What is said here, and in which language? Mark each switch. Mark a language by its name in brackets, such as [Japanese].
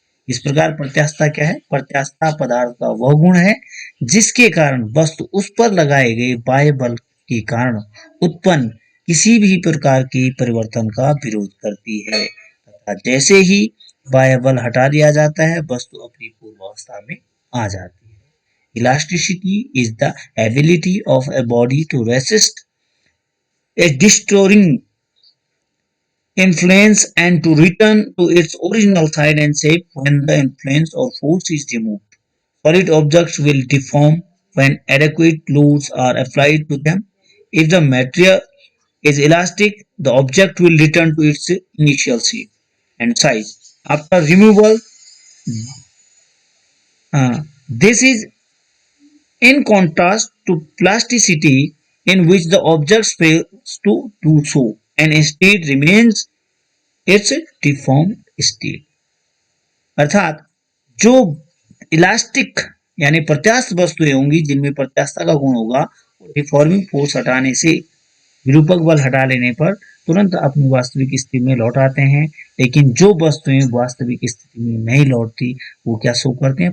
[Hindi] इस प्रकार प्रत्यास्थता क्या है? प्रत्यास्थता पदार्थ का वह गुण है जिसके कारण वस्तु उस पर लगाए गए बाह्य बल के कारण उत्पन्न किसी भी प्रकार के परिवर्तन का विरोध करती है, तथा जैसे ही बाह्य बल हटा दिया जाता है वस्तु अपनी पूर्वावस्था में आ जाती है। [English] Elasticity is the ability of a body to resist a distorting influence and to return to its original side and shape when the influence or force is removed. Solid objects will deform when adequate loads are applied to them. If the material is elastic, the object will return to its initial shape and size. After removal, this is in contrast to plasticity, in which the object fails to do so and instead remains its deformed state. [Hindi] अर्थात जो elastic यानी प्रत्यास्थ वस्तुएं होंगी जिनमें प्रत्यास्थता का गुण होगा, डिफॉर्मिंग फोर्स हटाने से, विरूपक बल हटा लेने पर तुरंत अपनी वास्तविक स्थिति में लौट आते हैं। लेकिन जो वस्तुएं वास्तविक स्थिति में नहीं लौटती वो क्या शो करते हैं?